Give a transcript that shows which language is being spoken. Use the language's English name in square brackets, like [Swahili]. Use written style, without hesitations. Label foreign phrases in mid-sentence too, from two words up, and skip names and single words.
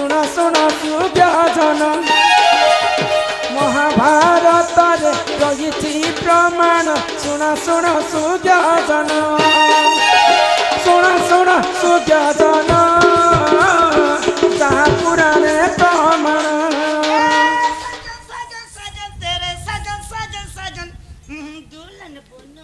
[Odia] ଶୁଣ ସୁଯୋଜନ ମହାଭାରତରେ ରହିଛି ପ୍ରମାଣ ଶୁଣ ଶୁଣ ସୁଯୋଜନ ଶୁଣ ଶୁଣ ସୁଯୋଜନ ତାହା ପୁରାଣେ ପ୍ରମାଣ [Hindi] साजन साजन तेरे साजन साजन साजन दुल्हन पुनो